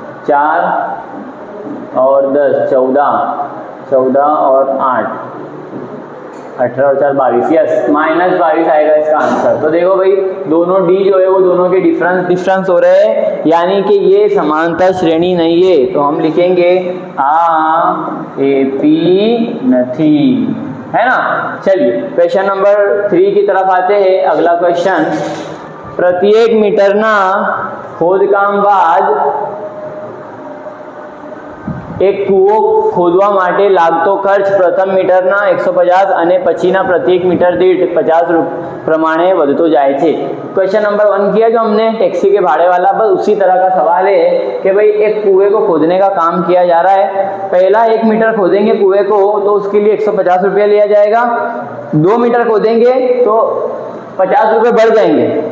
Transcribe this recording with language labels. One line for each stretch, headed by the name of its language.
Hindi: 4 और 10 14 और 8 18 और 4 22, यस -22 आएगा इसका आंसर। तो देखो भाई दोनों डी जो है वो दोनों के डिफरेंस हो रहे हैं, यानी कि ये समांतर श्रेणी नहीं है। तो हम लिखेंगे AP नहीं, है ना। चलिए क्वेश्चन नंबर 3 की तरफ आते हैं। अगला क्वेश्चन,
Gujarati: प्रत्येक मीटरना खोदकाम बाद એક કૂવો ખોદવા માટે લાગતો ખર્ચ પ્રથમ મીટરના 150 અને પછીના પ્રત્યેક મીટર દીઠ 50 પ્રમાણે વધતો જાય છે।
Hindi: क्वेश्चन नंबर 1 किया जो हमने टैक्सी के भाड़े वाला, बस उसी तरह का सवाल है कि भाई एक कुएं को खोदने का काम किया जा रहा है। पहला 1 मीटर खोदेंगे कुएं को तो उसके लिए 150 रुपया लिया जाएगा। 2 मीटर खोदेंगे तो 50 रुपये बढ़ जाएंगे।